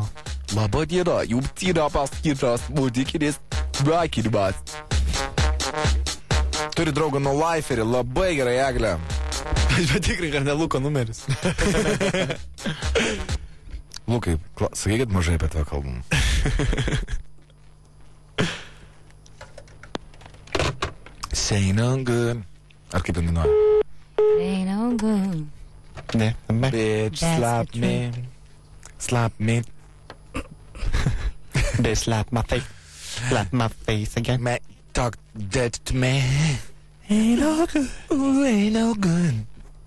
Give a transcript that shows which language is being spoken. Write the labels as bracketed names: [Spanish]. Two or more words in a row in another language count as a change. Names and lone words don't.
[Lithuanian] Labą dieną, jums yra paskirtas muzikinis sveikinimas. Turi draugą nuo Liferį, labai gerai, Eglė. Aš patikrink, ar ne Luko numeris. Lukai, sakykit mažai apie tave kalbam. [English] Say no good. [Lithuanian] Ar kaip jinai nori? [English] Ain't no good. [Lithuanian] Ne. [English] Bitch, That's slap the me. Slap me. They slap my face. Slap my face again. Talk dead to me. Ain't no good. Ooh, ain't no good.